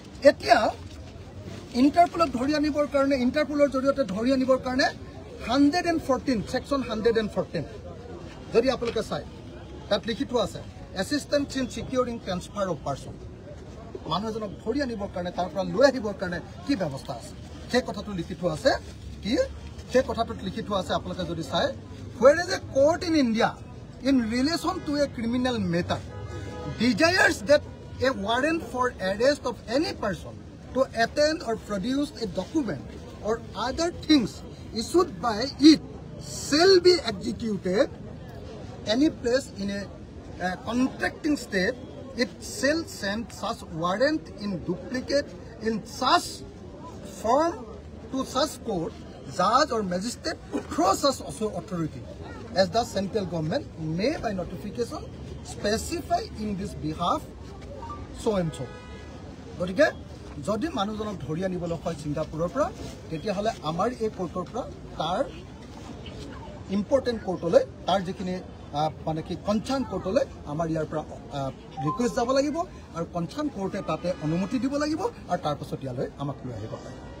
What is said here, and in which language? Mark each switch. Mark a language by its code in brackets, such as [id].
[as] এতিয়া ইণ্টাৰপলক ধৰি আনিবৰ কাৰণে, ইণ্টাৰপলৰ জৰিয়তে ধৰি আনিবৰ কাৰণে 114 ছেকশ্যন 114 যদি আপোনালোকে চায়, তাত লিখি থোৱা আছে [en] Assistance in securing transfer of person. [as] মানুহ এজনক ধৰি আনিবৰ কাৰণে, তাৰ পৰা লৈ আহিবৰ কাৰণে কি ব্যৱস্থা আছে, সেই কথাটো লিখি থোৱা আছে। কি সেই কথাটোত লিখি থোৱা আছে আপোনালোকে যদি চায়, [en] whereas a court in India in relation to a criminal matter desires that a warrant for arrest of any person to attend or produce a document or other things issued by it shall be executed any place in a contracting state, it shall send such warrant in duplicate in such form to such court, judge or magistrate through such authority as the central government may by notification specify in this behalf so and so. [as] গতিকে যদি মানুহজনক ধৰি আনিবলৈ হয় ছিংগাপুৰৰ পৰা, তেতিয়াহ'লে আমাৰ এই কোৰ্টৰ পৰা তাৰ ইম্পৰ্টেণ্ট কোৰ্টলৈ, তাৰ যিখিনি মানে কি কনচাৰ্ণ কোৰ্টলৈ আমাৰ ইয়াৰ পৰা ৰিকুৱেষ্ট যাব লাগিব, আৰু কনচাৰ্ণ কোৰ্টে তাতে অনুমতি দিব লাগিব, আৰু তাৰপাছত ইয়ালৈ আমাক লৈ আহিব পাৰে।